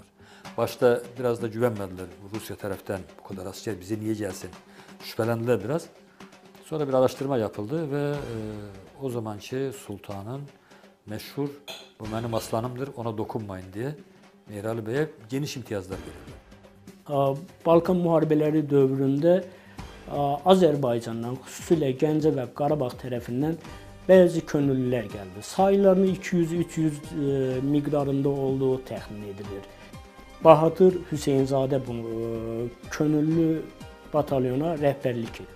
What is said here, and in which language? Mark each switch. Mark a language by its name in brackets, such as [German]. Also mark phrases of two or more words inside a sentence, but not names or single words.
[Turkish] Başta biraz da güvenmediler Rusya taraftan, bu kadar asker bize niye gelsin, şüphelendiler biraz. Sonra bir araştırma yapıldı ve o zamanki sultanın meşhur, bu benim aslanımdır, ona dokunmayın diye Mehralı Bey'e geniş imtiyazlar verildi. [Azerbaijani] Balkan müharibələri dövründə Azərbaycandan, xüsusilə Gəncə və Qarabağ tərəfindən bəzi könüllülər gəldi. Saylarının 200-300 miqdarında olduğu təxmin edilir. Bahadır Hüseynzadə bu könüllü batalyona rəhbərlik etdi.